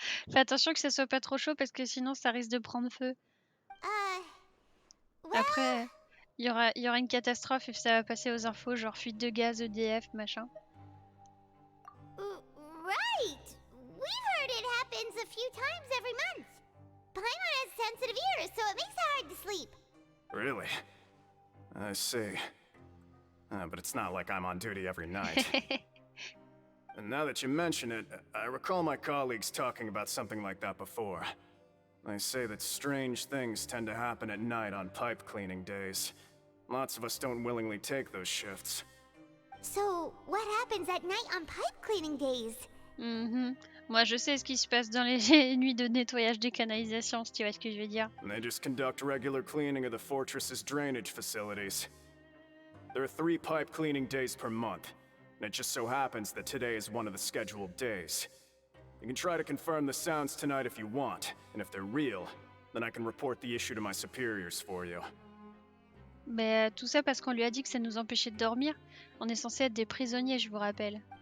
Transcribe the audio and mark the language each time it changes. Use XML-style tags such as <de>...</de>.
<fr>Fais attention que ça soit pas trop chaud parce que sinon ça risque de prendre feu.</fr> <en>Well,</en> <fr>Après, il y aura une catastrophe et ça va passer aux infos, genre fuite de gaz, EDF, machin.</fr> <en>right. We've heard it happens a few times every month. Paimon has sensitive ears, so it makes it hard to sleep. Really? I see. But it's not like I'm on duty every night. And now that you mention it, I recall my colleagues talking about something like that before. They say that strange things tend to happen at night on pipe cleaning days. Lots of us don't willingly take those shifts. So, what happens at night on pipe cleaning days? Mhm.</en> <fr>Moi, je sais ce qui se passe dans les nuits de nettoyage des canalisations, si tu vois ce que je veux dire.</fr> <en>And they just conduct regular cleaning of the fortress's drainage facilities. There are 3 pipe cleaning days per month, and it just so happens that today is one of the scheduled days. You can try to confirm the sounds tonight if you want, and if they're real, then I can report the issue to my superiors for you.</en> <fr>Mais tout ça parce qu'on lui a dit que ça nous empêchait de dormir. On est censé être des prisonniers, je vous rappelle.</fr>